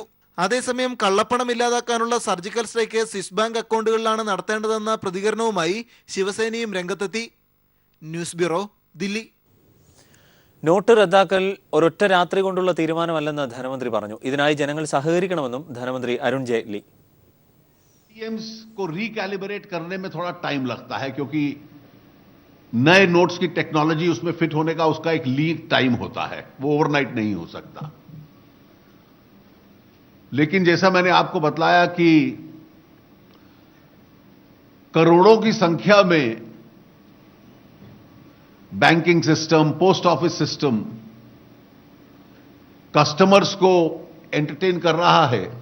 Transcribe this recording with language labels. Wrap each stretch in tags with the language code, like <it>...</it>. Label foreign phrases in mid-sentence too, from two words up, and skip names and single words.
<ml>അതേസമയം കള്ളപ്പണം ഇല്ലാതാക്കാനുള്ള</ml> <en>surgical strike Swiss bank</en> <ml>അക്കൗണ്ടുകളിലാണ് നടത്തേണ്ടതെന്ന പ്രതികരണവുമായി ശിവസേനയും രംഗത്തെത്തി.</ml> <en>news bureau, ദില്ലി.</en> <ml>നോട്ട് റദ്ദാക്കൽ ഒരൊറ്റ രാത്രി കൊണ്ടുള്ള തീരുമാനമല്ലെന്ന് ധനമന്ത്രി പറഞ്ഞു. ഇതിനായി ജനങ്ങൾ സഹകരിക്കണമെന്നും ധനമന്ത്രി അരുൺ ജെയ്റ്റ്ലി.</ml> <hi>एटीएम्स को रिकैलिब्रेट करने में थोड़ा टाइम लगता है क्योंकि नए नोट्स की टेक्नोलॉजी उसमें फिट होने का उसका एक</hi> <en>lead time</en> <hi>होता है, वो ओवरनाइट नहीं हो सकता। लेकिन जैसा मैंने आपको बतलाया कि करोड़ों की संख्या में</hi> <en>banking system, post office system customers</en> <hi>को एंटरटेन कर रहा है</hi>